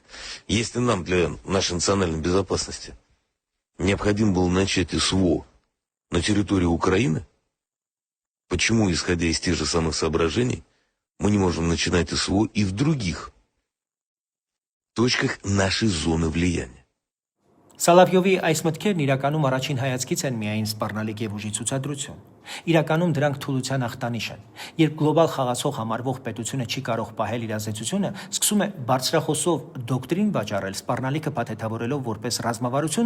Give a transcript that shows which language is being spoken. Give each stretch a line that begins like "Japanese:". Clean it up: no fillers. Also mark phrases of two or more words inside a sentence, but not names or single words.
Russian: Если нам для нашей национальной безопасности необходимо было начать СВО на территории Украины, почему, исходя из тех же самых соображений, мы не можем начинать СВО и в других точках нашей зоны влияния?
Armenian: Սալավյովի այս մտքերն իրականում առաջին հայացքից են միայն սպառնալիք եւ ուժի ցուցադրություն։ Իրականում դրանք թուլության ախտանիշ են։ Երբ գլոբալ խաղացող համարվող պետությունը չի կարող պահել իր ազդեցությունը, սկսում է բարձրախոսով դոկտրին վաճառել, սպառնալիքը փաթեթավորելով որպես ռազմավարություն,